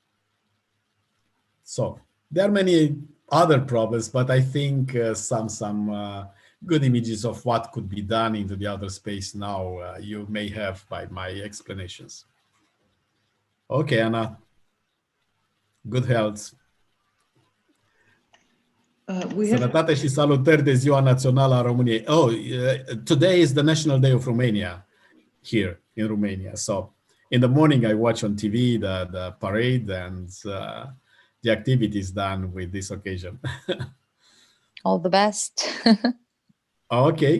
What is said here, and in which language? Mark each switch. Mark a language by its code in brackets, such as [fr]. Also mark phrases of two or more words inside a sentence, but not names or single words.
[en] So there are many other problems, but I think some good images of what could be done into the outer space now you may have by my explanations. Okay, Anna. Good health. [ro] Sănătate și salutări de Ziua Națională a României. [en] Oh, today is the National Day of Romania here in Romania. So in the morning I watch on TV the parade and the activities done with this occasion. All the best. Okay.